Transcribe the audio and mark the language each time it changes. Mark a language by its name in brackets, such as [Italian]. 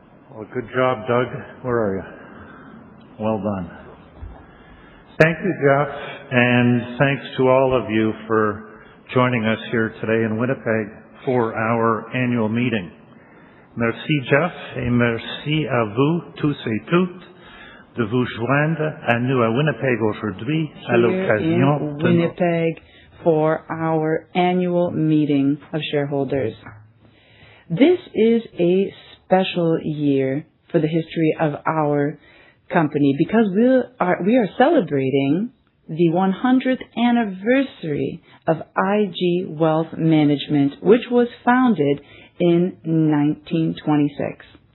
[English] Well, good job, Doug. Where are you? Well done. Thank you, Jeff, and thanks to all of you for joining us here today in Winnipeg for our annual meeting. [French] Merci, Jeff, et merci à vous tous et toutes de vous joindre à nous à Winnipeg aujourd'hui à l'occasion [English] de Winnipeg for our annual meeting of shareholders. This is a special year for the history of our company because we are celebrating the 100th anniversary of IG Wealth Management, which was founded in 1926.